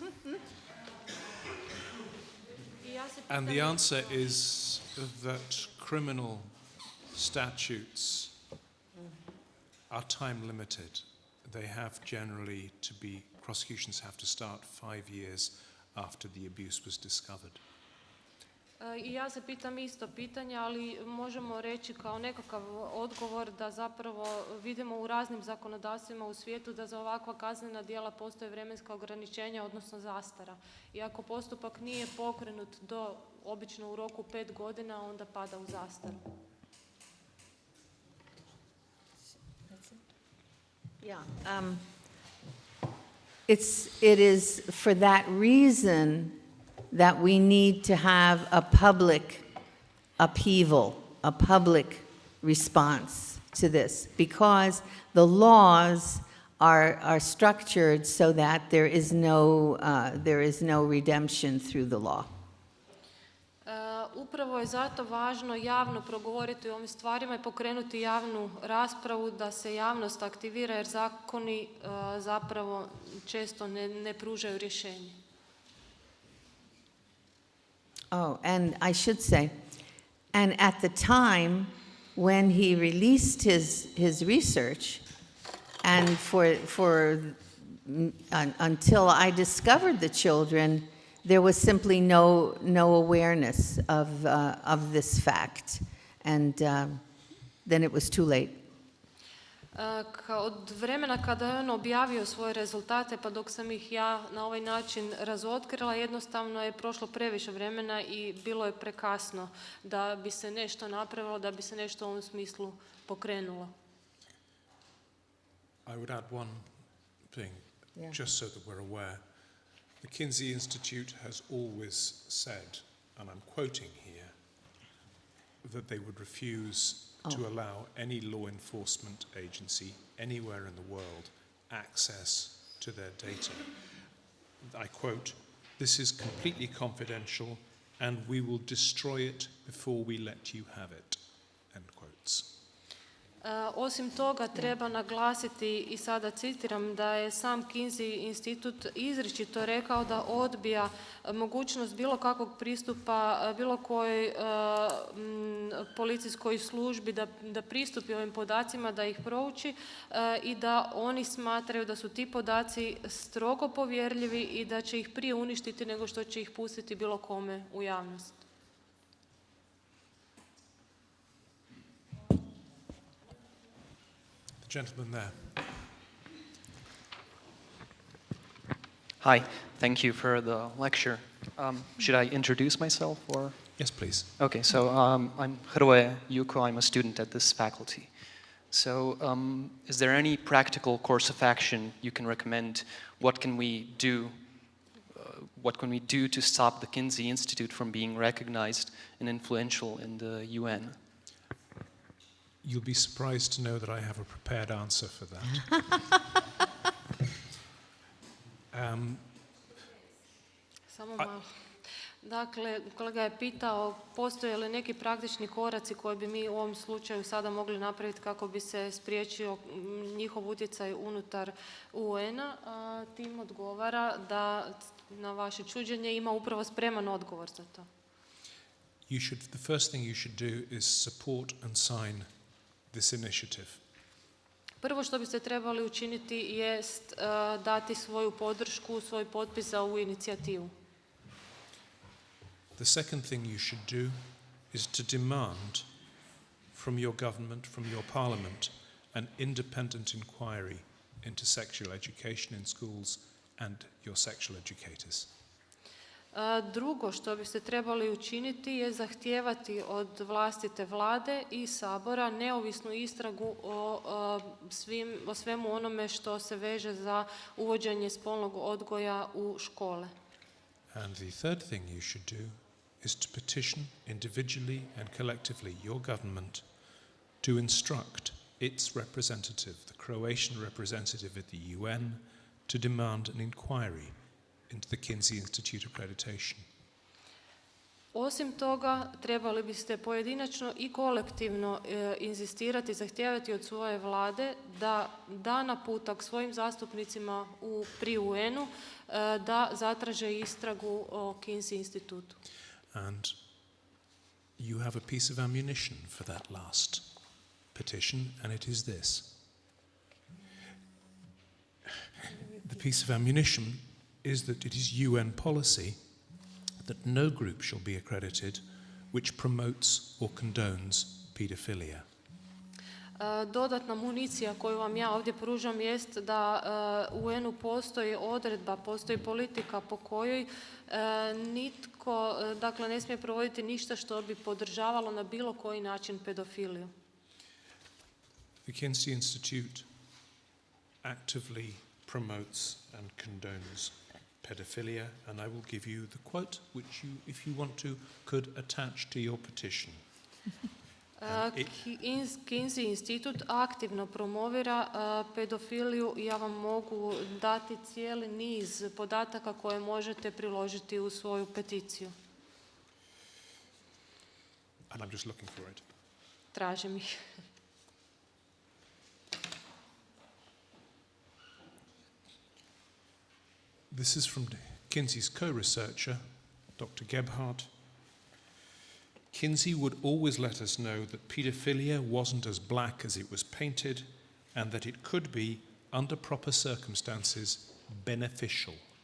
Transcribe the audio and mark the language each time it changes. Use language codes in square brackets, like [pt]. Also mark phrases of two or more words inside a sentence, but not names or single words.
[en] And the answer is that criminal statutes are time limited. They have generally to be, prosecutions have to start 5 years after the abuse was discovered. [hr] I ja se pitam isto pitanje, ali možemo reći kao nekakav odgovor da zapravo vidimo u raznim zakonodavstvima u svijetu da za ovakva kaznena djela postoje vremenska ograničenja, odnosno zastara. I ako postupak nije pokrenut obično u roku 5 godina, onda pada u zastaru. [en] Yeah. It is for that reason that we need to have a public upheaval, a public response to this, because the laws are structured so that there is no redemption through the law. [hr] Upravo je zato važno javno progovoriti o ovim stvarima i pokrenuti javnu raspravu da se javnost aktivira jer zakoni zapravo često ne pružaju rješenje. [en] Oh, and I should say, and at the time when he released his research, and until I discovered the children, there was simply no awareness of this fact, and then it was too late. [hr] Od vremena kada je on objavio svoje rezultate pa dok sam ih ja na ovaj način razotkrila, jednostavno je prošlo previše vremena i bilo je prekasno da bi se nešto napravilo, da bi se nešto u ovom smislu pokrenulo. [en] I would add one thing, just so that we're aware. The Kinsey Institute has always said, and I'm quoting here, that they would refuse to allow any law enforcement agency anywhere in the world access to their data. I quote, "This is completely confidential and we will destroy it before we let you have it." End quotes. [hr] Osim toga, treba naglasiti, i sada citiram, da je sam Kinsey institut izričito rekao da odbija mogućnost bilo kakvog pristupa bilo kojoj policijskoj službi da pristupi ovim podacima, da ih prouči i da oni smatraju da su ti podaci strogo povjerljivi i da će ih prije uništiti nego što će ih pustiti bilo kome u javnost. [en] Gentleman there. Hi, thank you for the lecture. Should I introduce myself or? Yes, please. Okay, so I'm Hrvoje Juko, I'm a student at this faculty. So is there any practical course of action you can recommend? What can we do to stop the Kinsey Institute from being recognized and influential in the UN? You'll be surprised to know that I have a prepared answer for that. [hr] Samo malo. Dakle, kolega je pitao postoje li neki praktični koraci koje bi mi u ovom slučaju sada mogli napraviti kako bi se spriječio njihov utjecaj unutar UN-a. Tim odgovara da na vaše čuđenje ima upravo spreman odgovor za to. [en] The first thing you should do is support and sign this initiative. [hr] Prvo što biste trebali učiniti jest dati svoju podršku, svoj potpis za ovu inicijativu. [en] The second thing you should do is to demand from your government, from your parliament, an independent inquiry into sexual education in schools and your sexual educators. [hr] Drugo što biste trebali učiniti je zahtijevati od vlastite vlade i sabora neovisnu istragu o svemu onome što se veže za uvođenje spolnog odgoja u škole. [en] And the third thing you should do is to petition individually and collectively your government to instruct its representative, the Croatian representative at the UN, to demand an inquiry into the Kinsey Institute accreditation. [hr] Osim toga, trebali biste pojedinačno i kolektivno inzistirati, zahtijevati od svoje vlade da da naputak svojim zastupnicima pri UN-u da zatraže istragu o Kinsey institutu. [en] And you have a piece of ammunition for that last petition, and it is this. The piece of ammunition is that it is UN policy that no group shall be accredited which promotes or condones pedophilia. [hr] Dodatna municija koju vam ja ovdje pružam jest da u UN-u postoji odredba, postoji politika po kojoj nitko, dakle, ne smije provoditi ništa što bi podržavalo na bilo koji način pedofiliju. [en] The Kinsey Institute actively promotes and condones pedophilia, and I will give you the quote, which you, if you want to, could attach to your petition. [hr] Kinsey institut aktivno promovira pedofiliju i ja vam mogu dati cijeli niz podataka koje možete priložiti u svoju peticiju. [en] And I'm just looking for it. [hr] Tražim ih. [en] This is from Kinsey's co-researcher, Dr. Gebhardt. Kinsey would always let us know that pedophilia wasn't as black as it was painted and that it could be, under proper circumstances, beneficial.